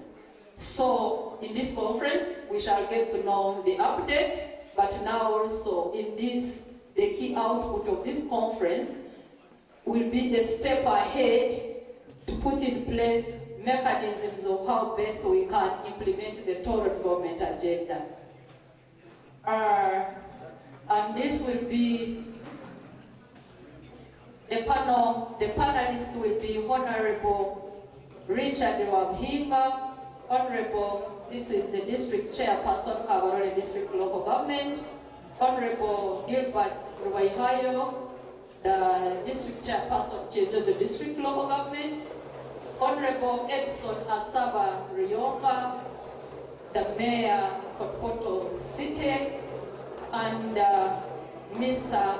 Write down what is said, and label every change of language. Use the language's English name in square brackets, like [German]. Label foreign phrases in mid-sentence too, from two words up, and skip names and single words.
[English] So in this conference, we shall get to know the update, but now also in this, the key output of this conference will be a step ahead to put in place mechanisms of how best we can implement the Tooro Development Agenda. And this will be, the panelists will be Honorable Richard Wabhinga, Honorable, this is the District Chairperson, Kabarole District Local Government, Honorable Gilbert Ruwaihayo, the District Chairperson, Chijojo District Local Government, Honorable Edson Asaba Rionga, the Mayor of Poto City, and Mr.